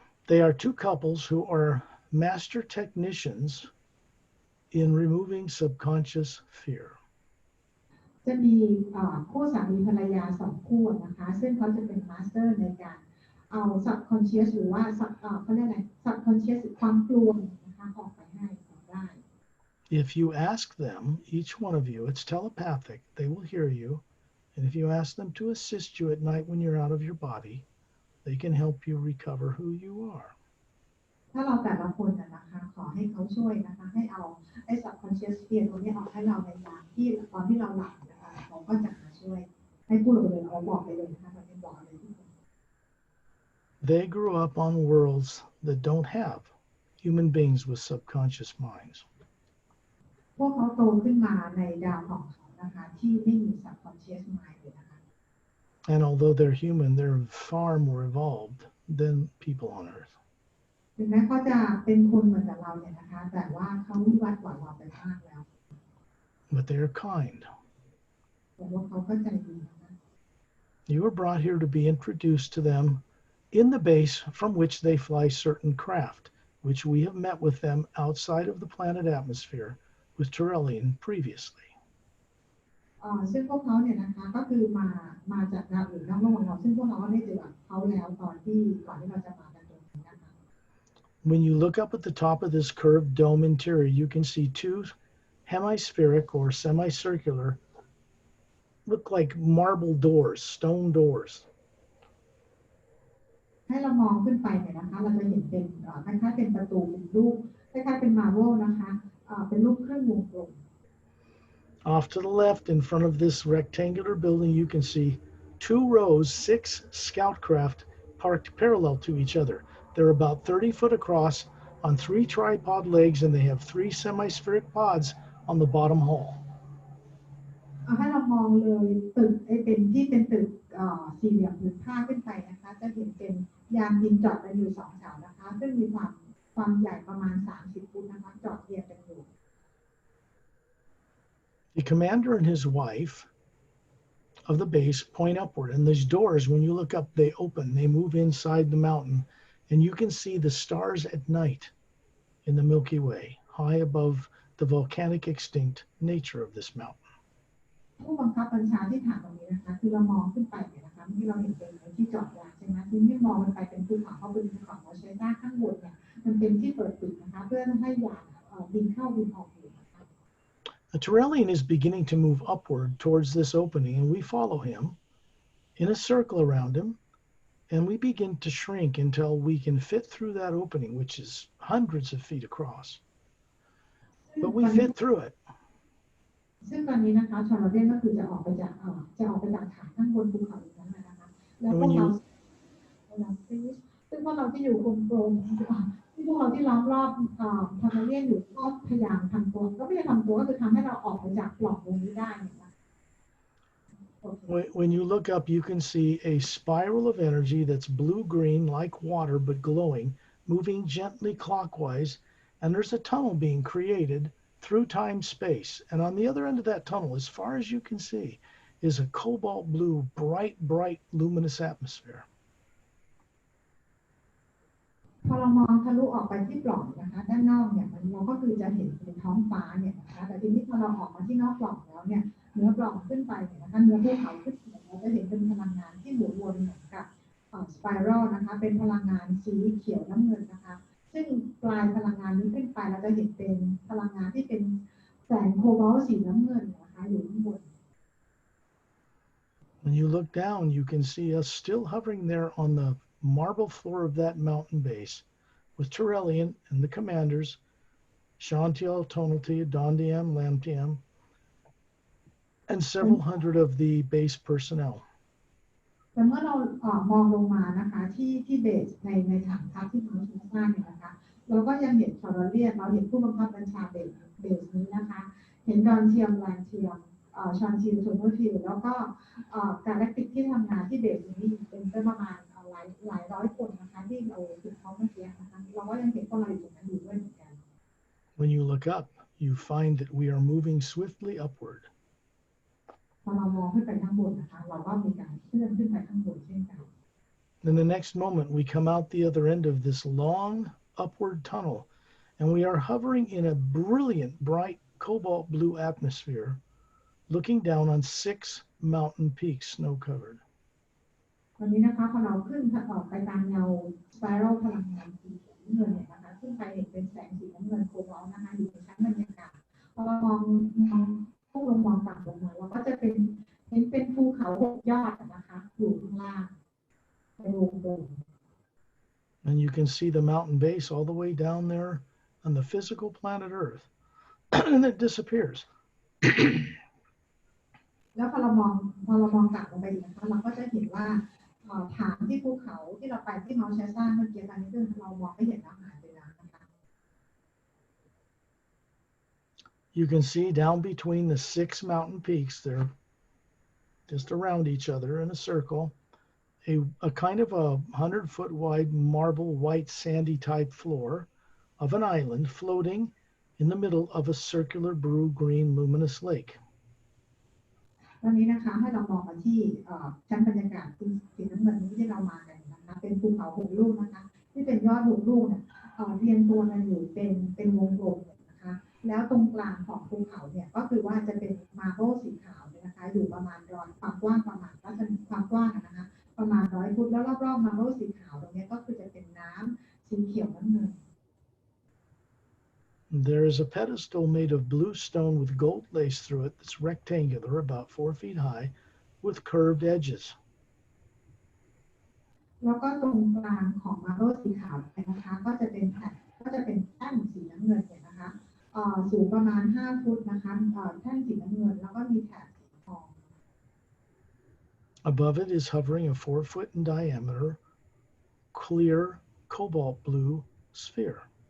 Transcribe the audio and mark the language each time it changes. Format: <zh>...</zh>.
<en>They are two couples who are master technicians in removing subconscious fear.</en> <th>จะมีคู่สามีภรรยาสองคู่นะคะซึ่งเขาจะเป็นมาสเตอร์ในการเอา subconscious หรือว่าเขาเรียกอะไร subconscious ความกลัวนะคะออกไปให้ได้</th> <en>If you ask them, each one of you, it's telepathic, they will hear you. And if you ask them to assist you at night when you're out of your body, they can help you recover who you are.</en> <th>ถ้าเราแต่ละคนนะคะขอให้เขาช่วยนะคะให้เอาไอ้</th> <en>subconscious fear</en> <th>ตรงนี้ออกให้เราในยามที่ตอนที่เราหลับนะคะเขาก็จะมาช่วยให้พูดออกไปเลยเอาบอกไปเลยนะคะเราไม่บอกเลยทุกคน</th> <en>They grew up on worlds that don't have human beings with subconscious minds.</en> <th>พวกเขาโตขึ้นมาในดาวของเขานะคะที่ไม่มี</th> <en>subconscious mind</en> <th>เลยนะคะ</th> <en>And although they're human, they're far more evolved than people on Earth.</en> <th>ถึงแม้เขาจะเป็นคนเหมือนกับเราเนี่ยนะคะแต่ว่าเขาวิวัฒน์กว่าเราไปมากแล้ว</th> <en>But they are kind.</en> <th>แต่ว่าเขาก็ใจดีนะคะ</th> <en>You were brought here to be introduced to them in the base from which they fly certain craft, which we have met with them outside of the planet atmosphere with Turelian previously.</en> <th>ซึ่งพวกเขาเนี่ยนะคะก็คือมาจากดาวอื่นนอกโลกของเราซึ่งพวกเราได้เจอเขาแล้วก่อนที่เราจะมากันตรงนี้นะคะ</th> <en>When you look up at the top of this curved dome interior, you can see two hemispheric or semicircular, look like marble doors, stone doors.</en> <th>ให้เรามองขึ้นไปเนี่ยนะคะเราจะเห็นเป็นคล้ายๆเป็นประตูเป็นรูปคล้ายๆเป็นมาร์เวลนะคะเป็นรูปเครื่องวงกลม</th> <en>Off to the left, in front of this rectangular building, you can see 2 rows, 6 scout craft parked parallel to each other. They're about 30 foot across on 3 tripod legs, and they have 3 semispheric pods on the bottom hull.</en> <th>ให้เรามองเลยตึกเป็นที่เป็นตึกสี่เหลี่ยมผืนผ้าขึ้นไปนะคะจะเห็นเป็นยานบินจอดกันอยู่2แถวนะคะซึ่งมีความใหญ่ประมาณ30ฟุตนะคะจอดเรียงกันอยู่</th> <en>The commander and his wife of the base point upward, and these doors, when you look up, they open, they move inside the mountain, and you can see the stars at night in the Milky Way, high above the volcanic extinct nature of this mountain.</en> <th>ผู้บังคับบัญชาที่ฐานตรงนี้นะคะคือเรามองขึ้นไปเนี่ยนะคะที่เราเห็นเป็นที่จอดยานใช่ไหมที่มองมันไปเป็นภูเขาเขาเป็นภูเขาเราใช้หน้าข้างบนเนี่ยมันเป็นที่เปิดปิดนะคะเพื่อให้ยานบินเข้าบินออกอยู่นะคะ</th> <en>The Turelian is beginning to move upward towards this opening, and we follow him in a circle around him, and we begin to shrink until we can fit through that opening, which is hundreds of feet across. But we fit through it.</en> <th>ซึ่งตอนนี้นะคะชอร์เดนก็คือจะออกไปจากฐานข้างบนภูเขาอีกนั้นนะคะแล้วพวกเราซึ่งพวกเราที่อยู่กลมๆที่ ที่พวกเราที่ล้อมรอบพาราเลียนอยู่ก็พยายามทำตัวก็ไม่ได้ทำตัวก็คือทำให้เราออกไปจากปล่องตรงนี้ได้นะคะ</th> <en>When you look up, you can see a spiral of energy that's blue-green like water but glowing, moving gently clockwise, and there's a tunnel being created through time-space. And on the other end of that tunnel, as far as you can see, is a cobalt blue, bright, luminous atmosphere.</en> <th>พอเรามองทะลุออกไปที่ปล่องนะคะด้านนอกเนี่ยเราก็คือจะเห็นเป็นท้องฟ้าเนี่ยนะคะแต่ทีนี้พอเราออกมาที่นอกปล่องแล้วเนี่ยเนื้อปล่องขึ้นไปเนี่ยนะคะเนื้อภูเขาขึ้นไปเราจะเห็นเป็นพลังงานที่หมุนวนเหมือนกับสไปรัลนะคะเป็นพลังงานสีเขียวน้ำเงินนะคะซึ่งปลายพลังงานนี้ขึ้นไปเราจะเห็นเป็นพลังงานที่เป็นแสงโคบอลต์สีน้ำเงินนะคะอยู่ข้างบน</th> <en>When you look down, you can see us still hovering there on the marble floor of that mountain base with Turelian and the commanders, Shantiel, Tonalty, Dondiam, Lamtiam, and several hundred of the base personnel.</en> <th>แต่เมื่อเรามองลงมานะคะที่เบสในฐานทัพที่เราสร้างเนี่ยนะคะเราก็ยังเห็นฟลอเรียนเราเห็นผู้บังคับบัญชาเบสนี้นะคะเห็นดอนเทียมแลนเทียมชอนทิลโทโนทิลแล้วก็การแลกติกที่ทำงานที่เบสนี้เป็นประมาณหลายร้อยคนนะคะที่เราถึงเขาเมื่อกี้นะคะเราก็ยังเห็นพวกเราอยู่ตรงนั้นอยู่ด้วยเหมือนกัน</th> <en>When you look up, you find that we are moving swiftly upward.</en> <th>พอเรามองขึ้นไปข้างบนนะคะเราก็มีการเคลื่อนขึ้นไปข้างบนเช่นกัน</th> <en>In the next moment, we come out the other end of this long upward tunnel, and we are hovering in a brilliant, bright cobalt blue atmosphere, looking down on 6 mountain peaks, snow-covered.</en> <th>วันนี้นะคะพอเราขึ้นออกไปตามแนวสไปรัลพลังงานสีน้ำเงินเนี่ยนะคะขึ้นไปเห็นเป็นแสงสีน้ำเงินโคบอลต์นะคะอยู่ในชั้นบรรยากาศพอเรามองพวกเรามองต่ำลงมาเราก็จะเห็นเป็นภูเขา6 ยอดนะคะอยู่ข้างล่างเป็นวงกลม</th> <en>And you can see the mountain base all the way down there on the physical planet Earth, and it disappears.</en> <th>แล้วพอเรามองต่ำลงไปอีกนะคะเราก็จะเห็นว่าฐานที่ภูเขาที่เราไปที่เมาส์แชซ่าเมื่อกี้ตอนนี้เรามองไม่เห็นแล้วหายไปแล้วนะคะ</th> <en>You can see down between the 6 mountain peaks, they're just around each other in a circle, a kind of a 100-foot wide marble white sandy type floor of an island floating in the middle of a circular blue green luminous lake.</en> <th>วันนี้นะคะให้เรามองมาที่ชั้นบรรยากาศสีน้ำเงินนี้ที่เรามากันนะคะเป็นภูเขา6 ลูกนะคะที่เป็นยอด6 ลูกเนี่ยเรียงตัวกันอยู่เป็นวงกลมนะคะแล้วตรงกลางของภูเขาเนี่ยก็คือว่าจะเป็นมาร์เบิลสีขาวเนี่ยนะคะอยู่ประมาณความกว้างประมาณความกว้างนะคะประมาณ100 ฟุตแล้วรอบๆมาร์เบิลสีขาวตรงนี้ก็คือจะเป็นน้ำสีเขียวน้ำเงิน</th> <en>There is a pedestal made of blue stone with gold lace through it that's rectangular, about 4 feet high, with curved edges.</en> <th>แล้วก็ตรงกลางของมาร์เบิลสีขาวนะคะก็จะเป็นแท่นสีน้ำเงินเนี่ยนะคะสูงประมาณ5 ฟุตนะคะแท่นสีน้ำเงินแล้วก็มีแถบสีทอง</th> <en>Above it is hovering a 4 foot in diameter, clear cobalt blue sphere.</en>